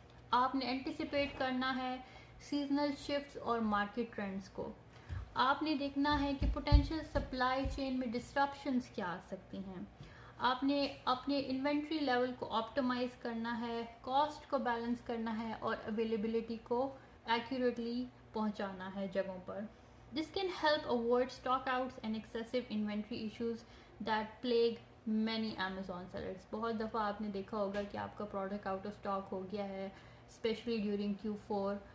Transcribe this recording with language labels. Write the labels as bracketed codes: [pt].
[ur] آپ نے اینٹیسپیٹ کرنا ہے سیزنل شفٹس اور مارکیٹ ٹرینڈز کو. آپ نے دیکھنا ہے کہ پوٹینشیل سپلائی چین میں ڈسرپشنز کیا آ سکتی ہیں. آپ نے اپنے انوینٹری لیول کو آپٹیمائز کرنا ہے, کاسٹ کو بیلنس کرنا ہے اور اویلیبلٹی کو ایکوریٹلی پہنچانا ہے جگہوں پر. [en] This can help avoid stockouts and excessive inventory issues that plague many Amazon sellers. [ur] بہت دفعہ آپ نے دیکھا ہوگا کہ آپ کا پروڈکٹ آؤٹ آف اسٹاک ہو گیا ہے [en] Especially during Q4.